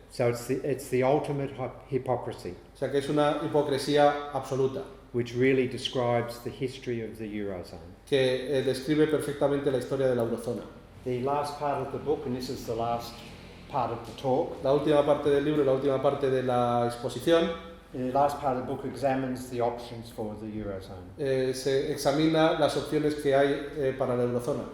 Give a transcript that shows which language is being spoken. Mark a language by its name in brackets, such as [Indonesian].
[English] So it's the ultimate hypocrisy, [Spanish] O sea que es una hipocresía absoluta, [English] which really describes the history of the Eurozone. [Spanish] que describe perfectamente la historia de la eurozona. [English] The last part of the book, and this is the last part of the talk, [Spanish] La última parte del libro y la última parte de la exposición [English] the last part of the book examines the options for the Eurozone. [Spanish] se examina las opciones que hay para la eurozona.